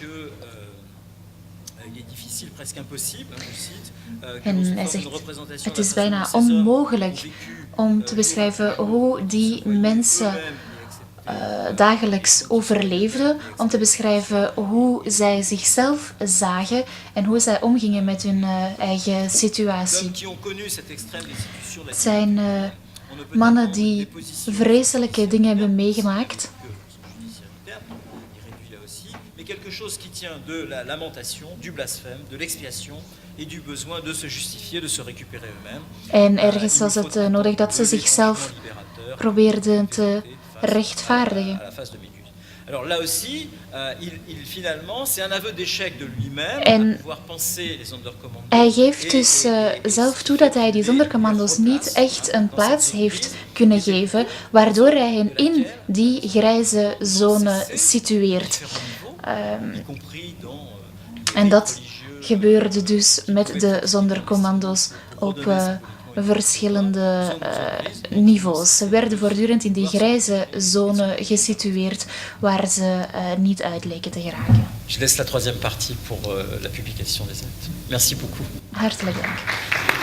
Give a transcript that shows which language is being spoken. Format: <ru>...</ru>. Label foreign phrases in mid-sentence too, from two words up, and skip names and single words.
<nl>En hij zegt, het is bijna onmogelijk om te beschrijven hoe die mensen dagelijks overleefden, om te beschrijven hoe zij zichzelf zagen en hoe zij omgingen met hun eigen situatie. Het zijn mannen die vreselijke dingen hebben meegemaakt.</nl> <fr>Quelque chose qui tient de la lamentation, du blasphème, de l'expiation et du besoin de se justifier, de se récupérer eux-mêmes.</fr> <nl>En ergens was het nodig dat ze zichzelf probeerden te rechtvaardigen.</nl> <fr>Alors là aussi, finalement, c'est un aveu d'échec de lui-même à pouvoir penser les zondercommandos.</fr> <nl>Hij geeft dus zelf toe dat hij die zondercommando's niet echt een plaats heeft kunnen geven, waardoor hij hen in die grijze zone situeert. En dat gebeurde dus met de zondercommando's op verschillende niveaus. Ze werden voortdurend in die grijze zone gesitueerd waar ze niet uit leken te geraken.</nl> <fr>Je laisse la troisième partie pour la publication des actes. Merci beaucoup.</fr> <nl>Hartelijk dank.</nl>